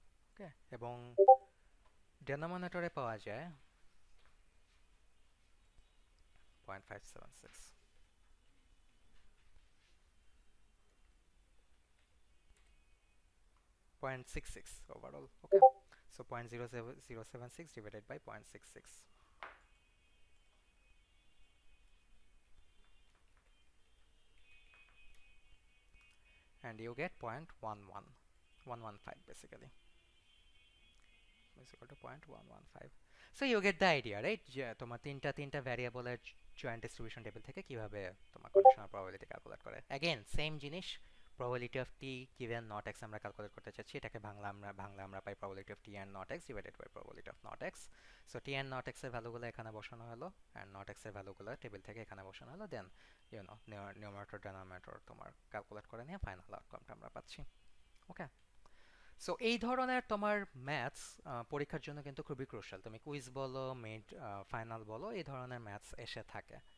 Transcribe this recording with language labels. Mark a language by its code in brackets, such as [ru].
[bn] ওকে, এবং ডেনোমিনেটরে পাওয়া যায় 0.576, 0.66 overall. [en] Okay, so 0.076 divided by 0.66, and you get 0.11115 basically, is equal to 0.115. So you get the idea, right? [bn] যে তোমার তিনটা ভ্যারিয়েবলের জয়েন্ট ডিস্ট্রিবিউশন টেবিল থেকে কিভাবে তোমার কন্ডিশনাল প্রবাবিলিটি ক্যালকুলেট করে। অ্যাগেন সেম জিনিস, [en] probability of t given not x আমরা calculate করতে চাচ্ছি, এটাকে ভাঙলে আমরা পাই probability of t and not x divided by probability of not x. [bn] So t and not x এর ভ্যালুগুলো এখানে বসানো হলো, and not x এর ভ্যালুগুলো টেবিল থেকে এখানে বসানো হলো, দেন নিউমারেটর ডেনোমিনেটর তোমার ক্যালকুলেট করে নিয়ে ফাইনাল আউটকামটা আমরা পাচ্ছি। ওকে, সো এই ধরনের তোমার ম্যাথস পরীক্ষার জন্য কিন্তু খুবই ক্রুশাল। তুমি কুইজ বলো, মিড ফাইনাল বলো, এই ধরনের ম্যাথস এসে থাকে।